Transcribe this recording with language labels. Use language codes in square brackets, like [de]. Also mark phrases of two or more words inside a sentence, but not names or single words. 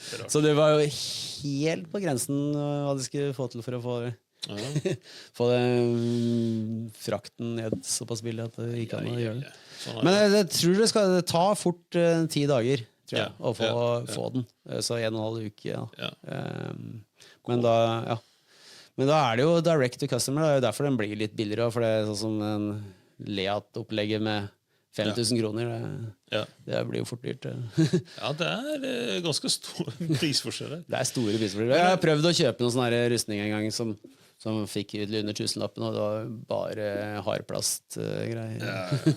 [no] Så det var jo helt på grensen hva de skulle få til for å få frakten ned såpass billig at det ikke kan gjøre det. Men jeg tror det skal ta fort 10 dager, tror jeg, å få den. Så 1,5 uke. Men da er det jo [en] direct to customer. [no] Det er jo derfor den blir litt billigere, for det er sånn som en Leat-opplegget med 5000 kroner, det blir jo fort dyrt. Det er ganske stor prisforskjell. Det er store prisforskjeller. Jeg har prøvd å kjøpe noen sånne rustning en gang som fikk under 1000-lappen, og det var bare hardplastgreier.